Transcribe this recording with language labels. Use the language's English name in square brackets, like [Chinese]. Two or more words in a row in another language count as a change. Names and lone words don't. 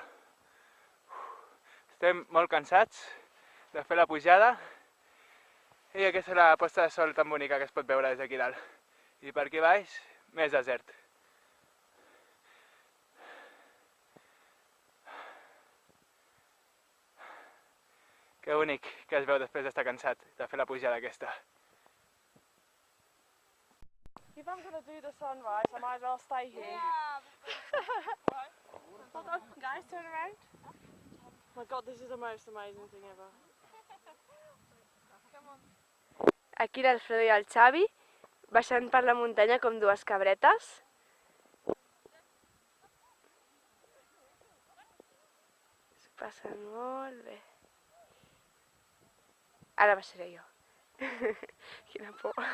[Catalan] Estem molt cansats de fer la pujada i aquesta és la posta de sol tan bonica que es pot veure des d'aquí dalt. I per aquí baix, més desert. Que bonic que es veu després d'estar cansat de fer la pujada aquesta. [English] If I'm going to do the sunrise, I might as well stay here. Yeah. Hold on, guys, turn around. Oh my god, this is the most amazing thing ever. [Catalan] Aquí l'Alfredo i el Xavi, baixant per la muntanya com dues cabretes. S'ho passen molt bé. Ara baixaré jo. Quina por.